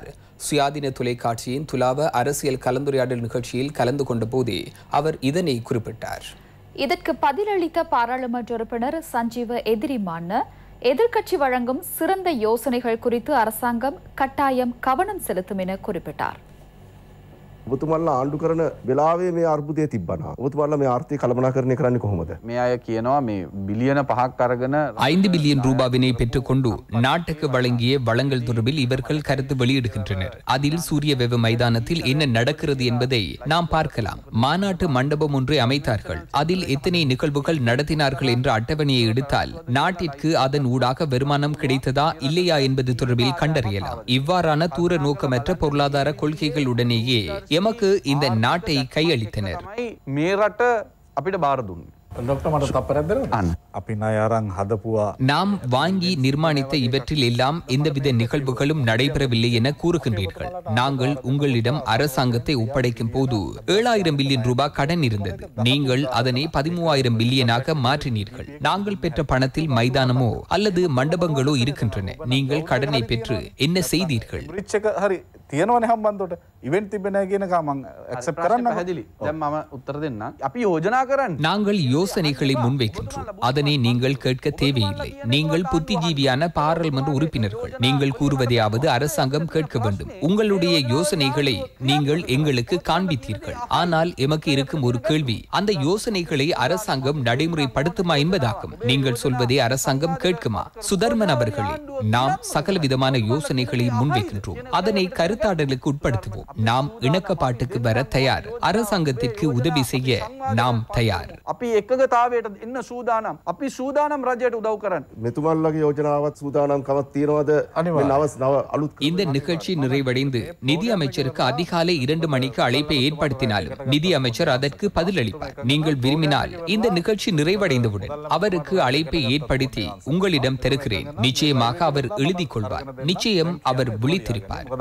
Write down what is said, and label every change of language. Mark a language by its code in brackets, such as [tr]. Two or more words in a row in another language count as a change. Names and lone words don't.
[ta] சுயாதீன தொலைக்காட்சியின் துலாவ அரசியல் கலந்துரையாடல் நிகழ்ச்சியில் கலந்து கொண்ட போதே அவர் இதனை குறிப்பிட்டார். இதற்கு பதிலளித்த பாராளுமன்ற உறுப்பினர் சஞ்சீவ எதிரிமான எதிர்க்கட்சி வழங்கும் சிறந்த யோசனைகள் குறித்து அரசாங்கம் கட்டாயம் கவனம் செலுத்தும் என குறிப்பிட்டார். [si] ඔබතුමාලා ආණ්ඩු කරන වෙලාවේ මේ අර්බුදය තිබ්බනා. ඔබතුමාලා මේ ආර්ථික කළමනාකරණය කරන්නේ කොහොමද? මේ අය කියනවා මේ பில்லியන 5ක් අරගෙන [ta] 5 பில்லியன் ரூபாவினை பெற்றுக்கொண்டு நாட்டுக்கு வழங்கிய வளங்கள் தொடர்பில் இவர்கள் கருத்து வெளியிடுகின்றனர். அதில் சூரிய வெவ மைதானத்தில் என்ன நடக்கிறது என்பதை நாம் பார்க்கலாம். மாநாட்டு மண்டபம் ஒன்றை அமைத்தார்கள். அதில் எத்தனை நிகழ்வுகள் நடத்தினார்கள் என்ற அட்டவணையை எடுத்தால் நாட்டிற்கு அதன் ஊடாக வருமானம் கிடைத்ததா இல்லையா என்பது தொடர்பில் கண்டறியலாம். இவ்வாறான தூர நோக்கமற்ற பொருளாதார கொள்கைகளுடனேயே எமக்கு இந்த நாட்டை கையளித்தனர். [si] මේ රට අපිට බාර දුන්නේ. [ta] நாம் வாங்கி நிர்மாணித்த இவற்றில் எல்லாம் எந்தவித நிகழ்வுகளும் நடைபெறவில்லை என கூறுகின்றீர்கள். நாங்கள் உங்களிடம் அரசாங்கத்தை ஒப்படைக்கும் போது 7,000 பில்லியன் ரூபாய் கடன் இருந்தது. நீங்கள் அதனை 13,000 பில்லியனாக மாற்றினீர்கள். நாங்கள் பெற்ற பணத்தில் மைதானமோ அல்லது மண்டபங்களோ இருக்கின்றன. நீங்கள் கடனை பெற்று என்ன செய்தீர்கள்? [si] තියෙනවනේ හම්බන්තොට ඉවෙන්ට් තිබෙන්නේ කියන එක මම ඇක්සෙප්ට් කරන්න පැහැදිලි. දැන් මම උත්තර දෙන්නම්. අපි යෝජනා කරන්නේ. [ta] நாங்கள் யோசனைகளை முன்வைக்கின்றோம். அதனை நீங்கள் கேட்க தேவையில்லை. நீங்கள் புத்திஜீவியான பாராளுமன்ற உறுப்பினர்கள். நீங்கள் கூறுவதையாவது அரசாங்கம் கேட்க வேண்டும். உங்களுடைய யோசனைகளை நீங்கள் எங்களுக்கு காண்பித்தீர்கள். ஆனால் எமக்கு இருக்கும் ஒரு கேள்வி, அந்த யோசனைகளை அரசாங்கம் நடைமுறைப்படுத்துமா என்பதாகும். நீங்கள் சொல்வதை அரசாங்கம் கேட்குமா? சுதர்மன் அவர்களே, நாம் சகலவிதமான யோசனைகளை முன்வைக்கின்றோம். அதனை கருத்தாடலுக்கு உட்படுத்துவோம். நாம் இணக்கப்பாட்டுக்கு வர தயார். அரசாங்கத்திற்கு உதவி செய்ய நாம் தயார். [si] අපි එකගතාවයට එන්න සූදානම්. අපි සූදානම් රජයට උදව් කරන්න. මෙතුමාලගේ යෝජනාවත් සූදානම්කමක් තියනවද? නව අලුත් [ta] இந்த நிகழ்ச்சி நிறைவடைந்து நிதி அமைச்சருக்கு அதிகாலை 2 மணிக்கு அழைப்பை ஏற்படுத்தினாலும் நிதி அமைச்சர் அதற்கு பதிலளிப்பார். நீங்கள் விரும்பினால் இந்த நிகழ்ச்சி நிறைவடைந்தவுடன் அவருக்கு அழைப்பை ஏற்படுத்தி உங்களிடம் தருகிறேன். நிச்சயமாக அவர் எழுதிக் கொள்வார். நிச்சயம் அவர் விழித்திருப்பார்.